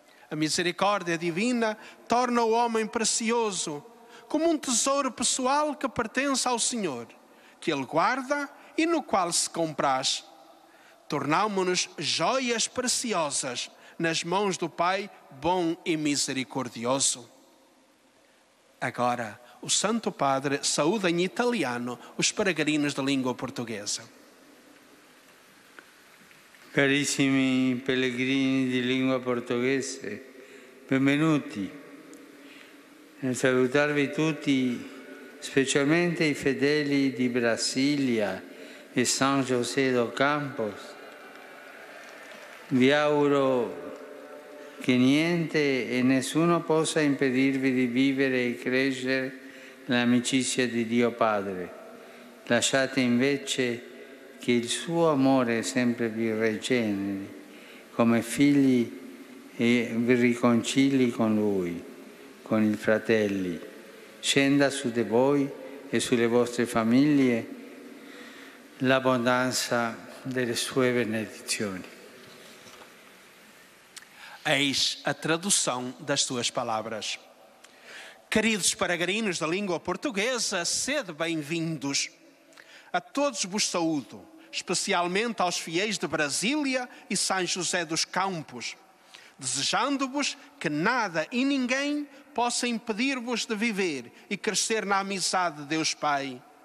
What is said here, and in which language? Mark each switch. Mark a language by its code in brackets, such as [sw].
[pt] A misericórdia divina torna o homem precioso, como um tesouro pessoal que pertence ao Senhor, que Ele guarda e no qual se compraz. Tornamo-nos joias preciosas nas mãos do Pai bom e misericordioso. Agora, o Santo Padre saúda em italiano os peregrinos da língua portuguesa. [it] Carissimi pellegrini di lingua portoghese, benvenuti. Nel salutarvi tutti, specialmente i fedeli di Brasilia e San José dos Campos, vi auguro che niente e nessuno possa impedirvi di vivere e crescere nell'amicizia di Dio Padre. Lasciate invece che il suo amore sempre vi rigeneri come figli e vi riconcili con Lui, con i fratelli. Scenda su di voi e sulle vostre famiglie l'abbondanza delle sue benedizioni. [pt] Eis a tradução das suas palavras. Queridos peregrinos da língua portuguesa, sede bem-vindos. A todos vos saúdo, especialmente aos fiéis de Brasília e São José dos Campos, desejando-vos que nada e ninguém possa impedir-vos de viver e crescer na amizade de Deus Pai.